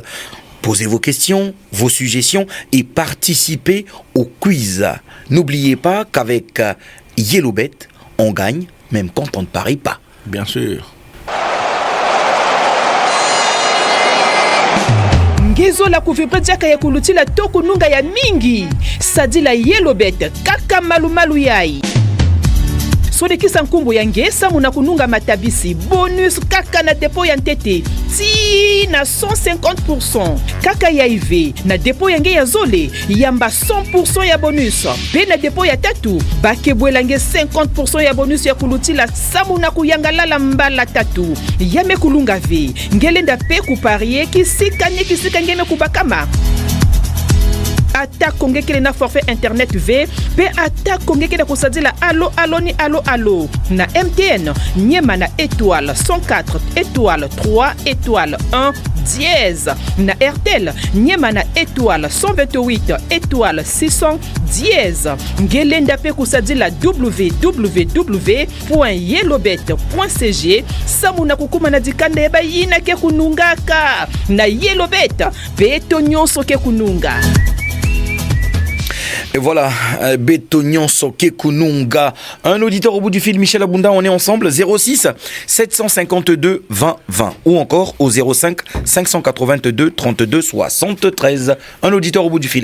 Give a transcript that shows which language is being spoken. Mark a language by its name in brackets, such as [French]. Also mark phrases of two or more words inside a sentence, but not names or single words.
[French] Posez vos questions, vos suggestions et participez au quiz. N'oubliez pas qu'avec YellowBet, on gagne même quand on ne parie pas. Bien sûr. [Kituba (Democratic Republic of Congo)] ngezo la kuvipre diaka ya kulutila toku nunga ya mingi sadila YellowBet kaka malumalu yai sodekisa nkumbu ya ngesa muna kununga matabisi bonus kaka na depo ya ntete ti na 150% kaka ya ive na depo ya nge ya zole yamba 100% ya bonus pe na depo ya tatu bakebwela nge 50% ya bonus ya kulutila samu na kuyangalala mbala tatu yame kulunga ve ngelenda pe kuparie kisika ngeme kubakama ata kongekele na [French] forfait internet [Kituba (Democratic Republic of Congo)] V pe ata kongekele kusadila allo na MTN nyema na [French] étoile 104 étoile 3 étoile 1 dièse [Kituba (Democratic Republic of Congo)] na RTL nyema na [French] étoile 128 étoile 600 dièse [Kituba (Democratic Republic of Congo)] ngelenda pe kusadila www.yellowbet.cg samuna kukuma na dikanda eba yina ke kunungaka na YellowBet pe to nyonso ke kununga. [French] Et voilà, [Kituba (Democratic Republic of Congo)] Betognon Soke Kununga. [French] Un auditeur au bout du fil, Michel Abunda, on est ensemble. 06 752 20 20 ou encore au 05 582 32 73. Un auditeur au bout du fil.